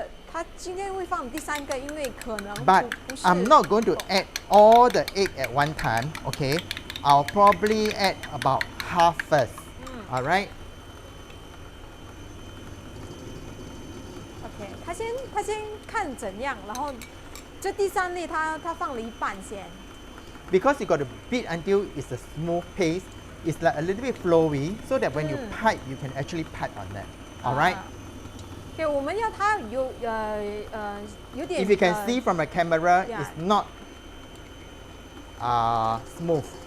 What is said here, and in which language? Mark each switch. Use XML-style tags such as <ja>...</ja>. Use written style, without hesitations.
<zh>他今天会放第3个，因为可能</zh> <en>But</en> <zh>不是</zh> <en>I'm not going to add all the egg at one time. Okay, I'll probably add about half first. All right.</en> <zh>OK， 他先看怎样，然后这第3粒他放了一半先。</zh> <en>Because you got to beat until it's a smooth paste. It's like a little bit flowy, so that when you pipe, you can actually pipe on that. All right.</en> <zh>对，我们要它有点。</zh> <en>If you can see from the camera, it's not smooth.</en>